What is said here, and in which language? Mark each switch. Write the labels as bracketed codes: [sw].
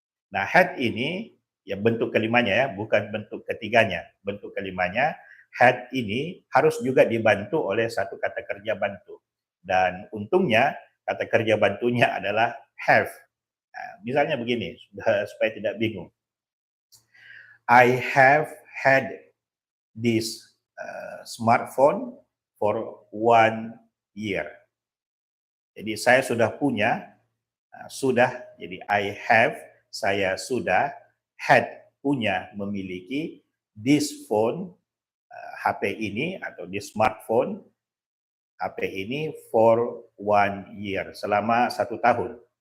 [id] Nah, had ini ya bentuk kelimanya ya, bukan bentuk ketiganya. Bentuk kelimanya had ini harus juga dibantu oleh satu kata kerja bantu. Dan untungnya kata kerja bantunya adalah have. Nah, misalnya begini, supaya tidak bingung. [en] I have had this smartphone for 1 year. [id] Jadi saya sudah punya, sudah, jadi [en] I have, [id] saya sudah, had, punya, memiliki, [en] this phone, [id] HP ini atau [en] this smartphone, [id] HP ini [en] for 1 year, [id] selama 1 tahun.